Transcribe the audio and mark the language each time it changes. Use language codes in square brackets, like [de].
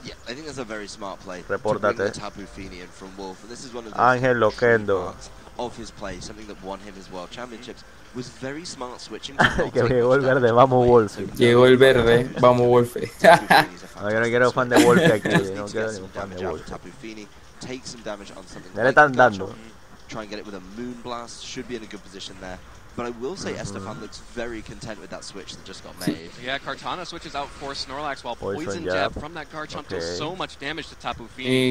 [en] Yeah, I think that's a very smart play. [es] Repórtate. [en] Tapu Fini in from Wolf, and this is one of the [es] Ángel Loquendo [en] of his play, something that won him his World Championships. Was very smart switching. [es] Que llegó el verde, vamos Wolf. Llegó el verde, vamos Wolf. No, yo no quiero fan de Wolf aquí, no quiero ningún fan de Wolf. [en] Tapu Fini take some damage on something. [es] Ya le están dando. [en] Try and get it with a Moon Blast. Should be in a good position there. But I will say Estefan looks very content with that switch that just got made. Yeah, Kartana switches out for Snorlax while Poison Jab from that Garchomp does so much damage to Tapu Fini.